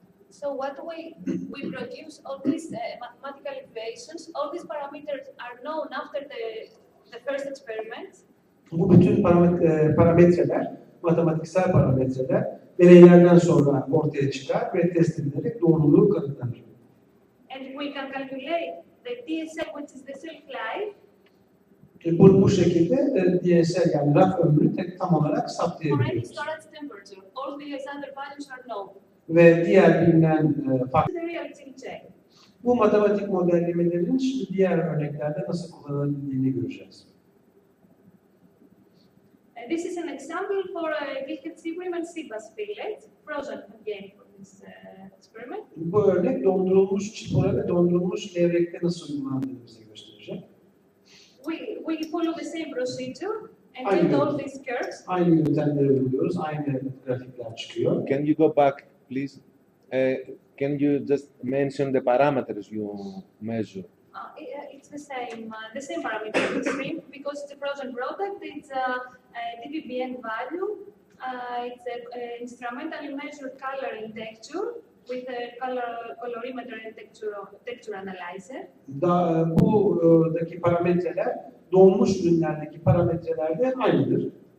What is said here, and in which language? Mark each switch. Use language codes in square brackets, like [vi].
[en] So what we produce all these mathematical equations, all these parameters are known after the first experiment. [tr] Bu bütün parametreler, matematiksel parametreler deneylerden sonra ortaya çıkar ve test edilerek doğruluğu kanıtlanır. [en] And we can calculate the DSL, which is the shelf life. [tr] Bu şekilde DSL yani raf ömrünü tam olarak [en] For any [tr] saptayabiliyoruz. [en] storage temperature, all these other values are known. [tr] Ve diğer bilinen [en] The reality check. [tr] bu matematik modellemelerin şimdi diğer örneklerde nasıl kullanılabildiğini göreceğiz. [en] This is an example for a bream and Seabass fillet, frozen again for this experiment. [tr] Bu örnek dondurulmuş çipora ve dondurulmuş levrekte nasıl uygulandığını bize gösterecek. [en] We follow the same procedure and [tr] Aynen. [en] get all these curves. [tr] Aynı yöntemleri uyguluyoruz, aynı grafikler çıkıyor. [en] Can you go back, please? Can you just mention the parameters you measure? It's the same parameter extreme because it's a frozen product. It's a DVBN value. It's an instrumentally measured color and texture with a colorimeter and texture analyzer. [tr] Buradaki parametreler donmuş ürünlerdeki parametrelerle aynıdır.